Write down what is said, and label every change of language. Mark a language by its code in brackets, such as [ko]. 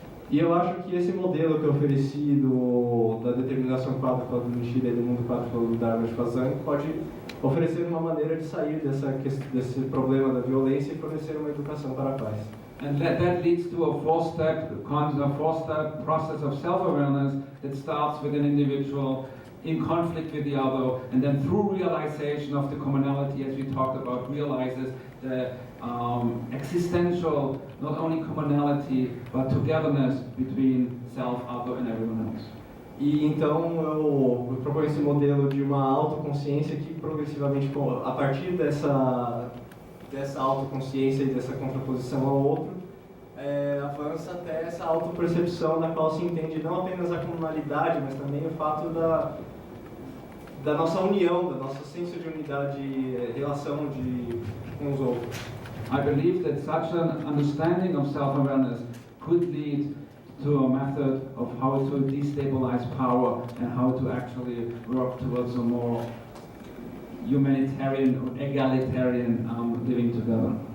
[pt] E eu acho que esse modelo que eu ofereci da determinação 4 do Nishida e do mundo 4 do Dharma de Fatsang pode oferecer uma maneira de sair desse problema da violência e fornecer uma educação para a paz. [en] And that leads to a 4-step process of self-awareness that starts with an individual in conflict with the other, and then through realization of the commonality, as we talked about, realizes the existential, not only commonality, but togetherness between self, other, and everyone else. [pt] E então eu proponho esse modelo de uma autoconsciência que progressivamente, a partir dessa autoconsciência e dessa contraposição ao outro, avança até essa autopercepção na qual se entende não apenas a comunalidade, mas também o fato da nossa união, da nossa senso de unidade, relação com os outros. [en] I believe that such an understanding of self-awareness could lead to a method of how to destabilize power and how to actually work towards a more humanitarian or egalitarian living together.